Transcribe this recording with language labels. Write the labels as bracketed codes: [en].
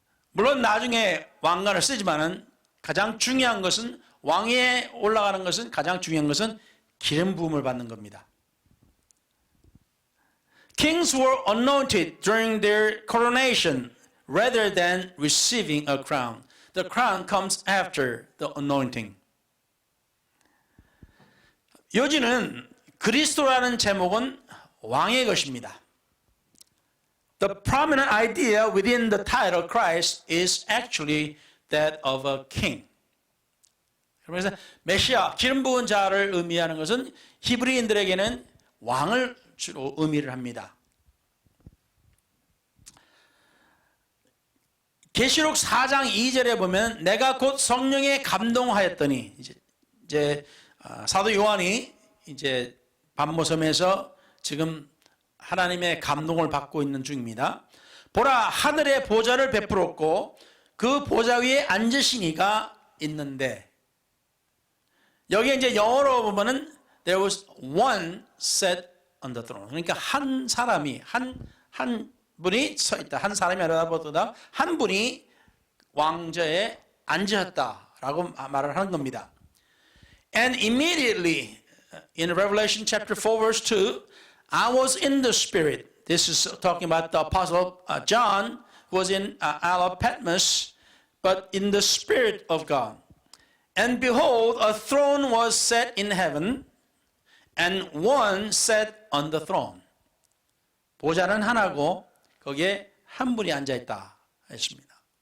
[ko] 물론 나중에 왕관을 쓰지만은 가장 중요한 것은 왕위에 올라가는 것은 가장 중요한 것은 기름 부음을 받는 겁니다. [en] Kings were anointed during their coronation rather than receiving a crown. The crown comes after the anointing. [ko] 요지는 그리스도라는 제목은 왕의 것입니다. [en] The prominent idea within the title Christ is actually that of a king. [ko] 그래서 메시아, 기름 부은 자를 의미하는 것은 히브리인들에게는 왕을 주로 의미를 합니다. 계시록 4장 2절에 보면 내가 곧 성령에 감동하였더니 이제 사도 요한이 이제 반모섬에서 지금 하나님의 감동을 받고 있는 중입니다. 보라 하늘의 보좌를 베풀었고 그 보좌 위에 앉으신 이가 있는데 여기에 이제 영어로 보면은 [en] there was one set on the throne. [ko] 그러니까 한 사람이 한 분이 서 있다. 한 사람이 아니라 보다 한 분이 왕좌에 앉으셨다라고 말을 하는 겁니다. [en] And immediately in Revelation chapter 4 verse 2, I was in the Spirit. This is talking about the Apostle John, who was in Isle of Patmos, but in the Spirit of God. And behold, a throne was set in heaven, and one sat on the throne. [ko] 보좌는 하나고 거기에 한 분이 앉아 있다 했습니다.